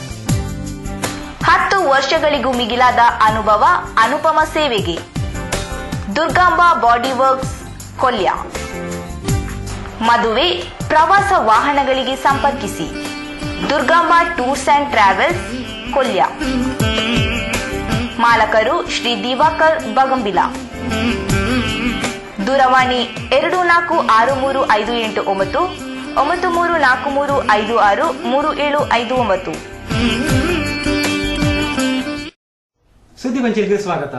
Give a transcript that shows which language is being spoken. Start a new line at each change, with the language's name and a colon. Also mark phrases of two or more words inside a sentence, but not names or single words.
Kannada: 10 ವರ್ಷಗಳಿಗೂ ಮಿಗಿಲಾದ ಅನುಭವ, ಅನುಪಮ ಸೇವೆಗೆ ದುರ್ಗಾಂಬ ಬಾಡಿ ವರ್ಕ್ಸ್ ಕೊಲ್ಯ. ಮದುವೆ, ಪ್ರವಾಸ ವಾಹನಗಳಿಗೆ ಸಂಪರ್ಕಿಸಿ ದುರ್ಗಾಂಬ ಟೂರ್ಸ್ ಅಂಡ್ ಟ್ರಾವೆಲ್ಸ್ ಕೊಲ್ಯ. ಮಾಲಕರು ಶ್ರೀ ದಿವಾಕರ್ ಬಗಂಬಿಲ. ದೂರವಾಣಿ 246358 9343563759. ಸುದ್ದಿ ಪಂಚಾಯತ್ಗೆ ಸ್ವಾಗತ.